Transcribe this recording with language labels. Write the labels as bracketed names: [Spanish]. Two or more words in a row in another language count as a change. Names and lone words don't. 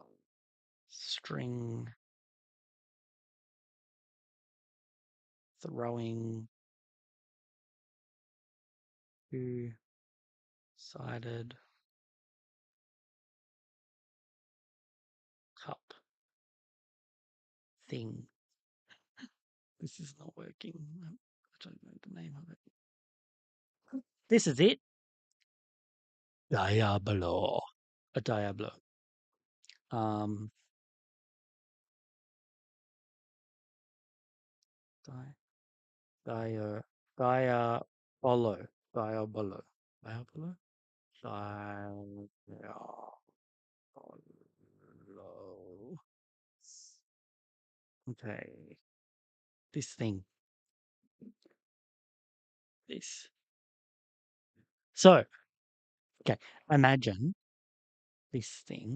[English] String throwing two-sided cup thing. This is not working. I don't know the name of it. This is it. Diablo. A Diablo. Um, di, dia, diabolo. Diabolo. Diabolo? Diabolo. Okay. This thing. This. So, okay. Imagine this thing.